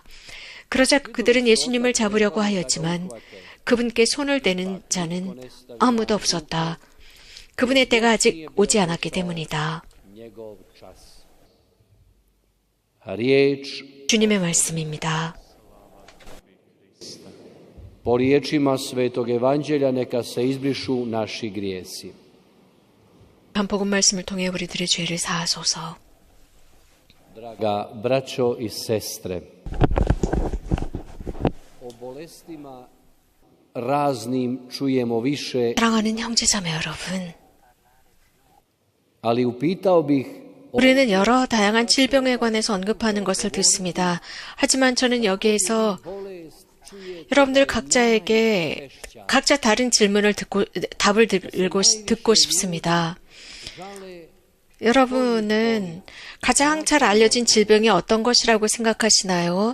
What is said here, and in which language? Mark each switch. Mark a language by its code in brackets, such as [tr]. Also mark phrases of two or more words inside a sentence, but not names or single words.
[ko] 그러자 그들은 예수님을 잡으려고 하였지만 그분께 손을 대는 자는 아무도 없었다. 그분의 때가 아직 오지 않았기 때문이다. 주님의 말씀입니다. [hr] Po riječima Svetog Evanđelja neka se izbrišu naši grijesi. [ko] 한 복음 말씀을 통해 우리들의 죄를 사하소서. [hr] Draga braćo i sestre, o bolestima raznim čujemo više, [ko] 사랑하는 형제자매 여러분, [hr] ali upitao bih [ko] 우리는 여러 다양한 질병에 관해서 언급하는 것을 듣습니다. 하지만 저는 여기에서 여러분들 각자에게 각자 다른 질문을 답을 듣고 싶습니다. 여러분은 가장 잘 알려진 질병이 어떤 것이라고 생각하시나요?